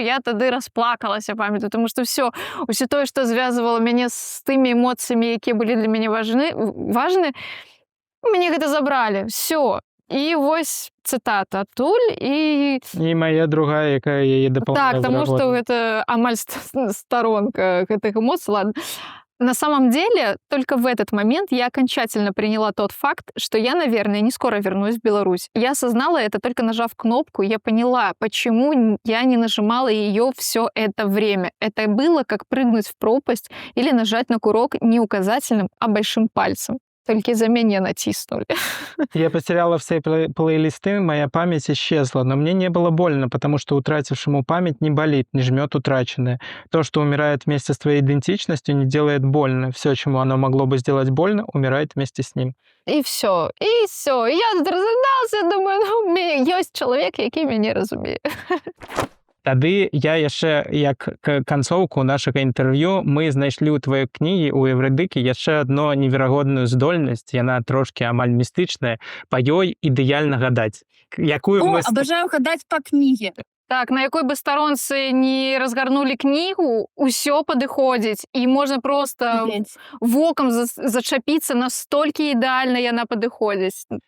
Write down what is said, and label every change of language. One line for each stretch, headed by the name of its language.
Belarusian: Я тады расплакалася, памятаю, таму што ўсё тое, што звязвала мяне з тымі эмоцыямі, якія былі для мяне важны, мяне гэта забралі.
Russian: Всё.
Belarusian: І вось цытата адтуль, і мая другая, якая яе дапаўняла. Так, таму што гэта амаль старонка гэтых эмоцый.
Russian: Ладно. На самом деле, только в этот момент я окончательно приняла тот факт, что я, наверное, не скоро вернусь в Беларусь. Я осознала это, только нажав кнопку, я поняла, почему я не нажимала ее все это время. Это было как прыгнуть в пропасть или нажать на курок не указательным, а большим пальцем. Только за меня натиснули. Я потеряла все плейлисты, моя память исчезла, но мне не было больно, потому что утратившему память не болит, не жмет утраченное. То, что умирает вместе с твоей идентичностью, не делает больно. Все, чему оно могло бы сделать больно, умирает вместе с ним. И все.
Belarusian: И я тут разрыдалася,
Russian: думаю, есть человек,
Belarusian: який мяне разумее. Тады я яшчэ, як канцоўку нашага інтэрв'ю, мы знайшлі ў тваёй кнігі, у Эврыдыкі, яшчэ адно неверагодную здольнасць, яна трошкі амаль містычная, па ёй ідэальна гадаць. Абажаю гадаць па кнігі. Так, на якой бы старонцы не разгарнулі кнігу, усё падыходзіць, і можна проста вокам зачапіцца, настолькі ідэальна яна падыходзіць.